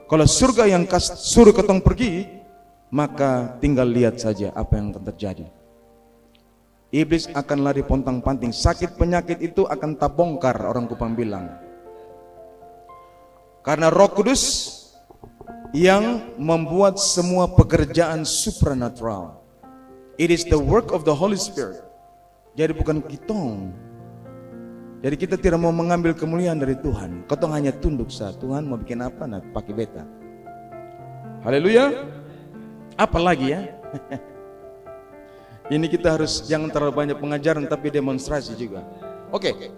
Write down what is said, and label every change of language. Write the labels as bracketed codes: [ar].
[id] Kalau surga yang suruh ketong pergi, maka tinggal lihat saja apa yang akan terjadi. Iblis akan lari pontang-panting. Sakit penyakit itu akan terbongkar, orang Kupang bilang. Karena Roh Kudus yang membuat semua pekerjaan supernatural. [en] It is the work of the Holy Spirit. [id] Jadi bukan kitong. Jadi kita tidak mau mengambil kemuliaan dari Tuhan. Kitong hanya tunduk saat Tuhan mau bikin apa, nah pakai beta. Haleluya. Apalagi ya? Ini kita harus jangan terlalu banyak pengajaran tapi demonstrasi juga. Oke.